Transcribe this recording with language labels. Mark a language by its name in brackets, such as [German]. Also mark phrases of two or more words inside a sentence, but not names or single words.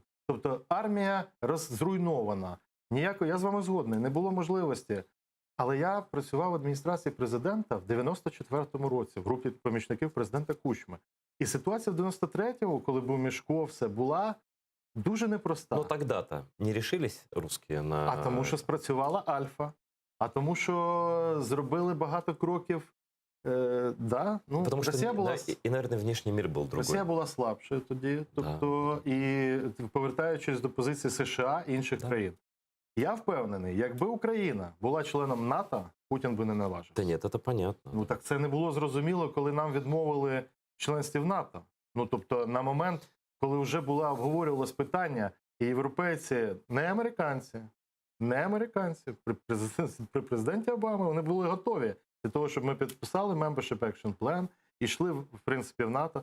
[Ukrainian] Тобто армія зруйнована. Я з вами згодний, не було можливості. Але я працював в адміністрації президента в 94-му році, в групі помічників президента Кучми. І ситуація в 93-му, коли був Мішко, все була дуже непроста. [Russian] Но тогда-то не решились русские на... [Ukrainian] А тому, що спрацювала Альфа, а тому, що зробили багато кроків. [Russian] Да, ну, Потому что, [Ukrainian] Росія була... [Russian] да, и, наверное, внешний мир был другой. [Ukrainian] Росія була слабшою тоді, тобто, і повертаючись до позиції США і інших країн. Я впевнений, якби Україна була членом НАТО, Путін би не наважився. [Russian] Да нет, это понятно. [Ukrainian] Ну так це не було зрозуміло, коли нам відмовили в членстві в НАТО. Ну тобто на момент, коли вже обговорювалось питання, і європейці, не американці, при президенті Обамі вони були готові для того, щоб ми підписали [English] Membership Action Plan [Ukrainian] і йшли, в принципі, в НАТО.